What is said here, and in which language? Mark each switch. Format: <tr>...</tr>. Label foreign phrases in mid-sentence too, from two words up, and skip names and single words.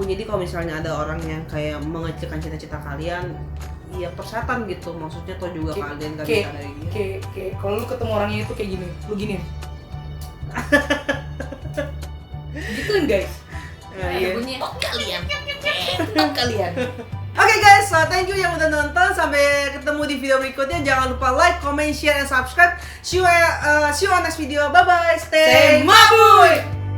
<id>Jadi kalau misalnya ada orang yang kayak mengecilkan cita-cita kalian, ya persetan gitu, maksudnya toh juga kalian gak bisa dari dia. Kayak kalau lu ketemu orangnya itu kayak gini, lu gini. Gituin guys. Iya. Bunyi. Kalian. Oke guys,</id> <en>so thank you</en> <id>yang udah nonton. Sampai ketemu di video berikutnya. Jangan lupa</id> <en>like, comment, share, and subscribe. See you on next video. Bye bye. Stay Mabuy.</en>